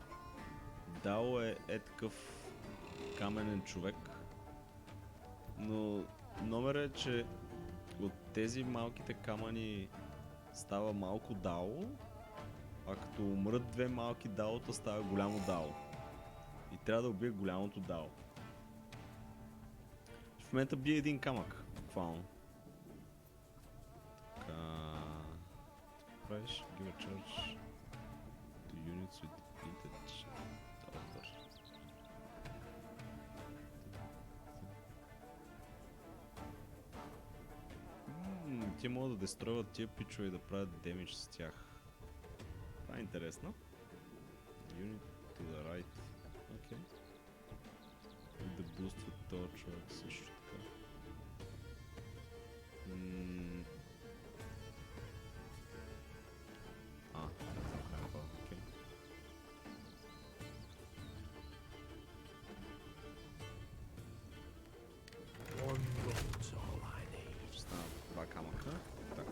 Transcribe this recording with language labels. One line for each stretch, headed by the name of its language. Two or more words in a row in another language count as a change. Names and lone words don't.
Bulgarian: Дао е такъв каменен човек, Но номерът е, че от тези малките камъни става малко дао, а като умрат две малки даота става голямо дао. И трябва да убие голямото дао. В момента бие един камък, буквално. Така... правиш?
English: Give a charge to units with vintage order.
Bulgarian: Те могат да дестройват тия пичове и да правят демидж с тях. Това е интересно.
English: Unit to the right.
Bulgarian: Окей. И да бустват този човек също така. Окей. Стана два камъка. Така.